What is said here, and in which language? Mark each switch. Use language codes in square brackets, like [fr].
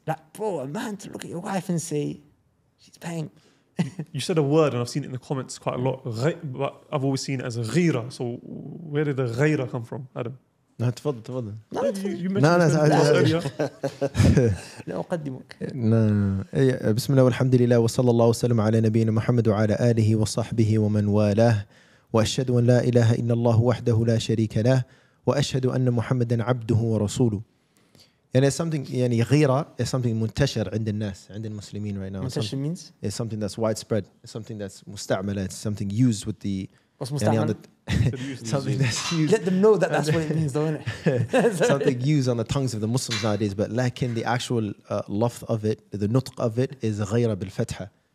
[en] Like, bro, a man to look at your wife and say, she's paying. You said a word, and I've seen it in the comments quite a lot. But I've always seen it as a ghaira. So where did the ghaira come from, Adam? [ar] لا تفضل [en] You mentioned this earlier. [ar] لا أقدمك. بسم الله والحمد لله وصلى الله وسلم على نبينا محمد وعلى آله وصحبه ومن والاه وأشهد أن لا إله إلا الله وحده لا شريك له وأشهد أن محمدا عبده ورسوله. يعني [en] something [ar] يعني غيرة [en] is something [ar] منتشر عند الناس عند المسلمين [en] right now. منتشر means? It's something that's widespread. It's something that's [ar] مستعملة. [en] It's something used with the What's مستعمل? Something that's used. Let them know that that's what it means, don't it? Something used on the tongues of the Muslims nowadays, but لكن the actual lafz of it, the nutq of it is [ar] غير بالفتحة.